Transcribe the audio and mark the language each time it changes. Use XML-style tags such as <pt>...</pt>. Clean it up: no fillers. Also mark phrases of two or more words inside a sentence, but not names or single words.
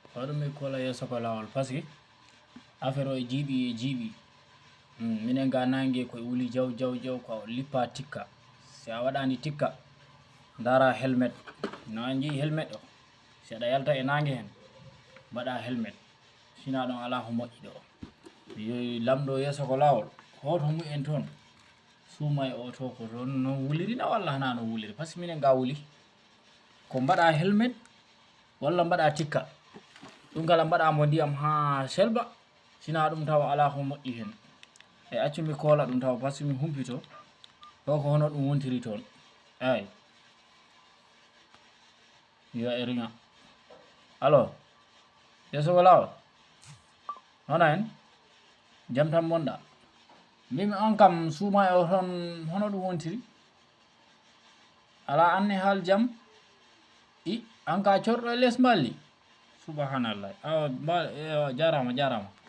<ff>waɗumi kola yesso ko lawol</ff> <fr>par ce que</fr> <ff>affaire o e jiiɓi minen ga nangue koye wuli jaw ko lippa tikka si a waɗani tikka dara helmet no a jii helmet o si aɗa yalta e nangue hen mbaɗa helmet sina ɗon ala ko moƴƴi ɗo lamɗo yesso ko lawol hoto mumen toon suuma e oto ko toon no wulirina walla hana no wuliri</ff> <fr>par ce que</fr> <ff>minen ga wuli ko mbaɗa helmet walla mbaɗa tikka ɗum kala mbaɗamo ndiyam ha selba sina ɗum taw ala ko moƴƴi hen e accumi kola ɗum taw</ff> <fr>par ce que</fr> <ff>mi humpito ɗo ko hono ɗum wontiri toon eyi yo e riŋa alors yesso ko lawol hono en jaam tan bonɗa mbimi on kam suuma e o toon hono ɗum wontiri ala anne haal jaam an ka corɗo e less mballi subhanallah jarama</ff>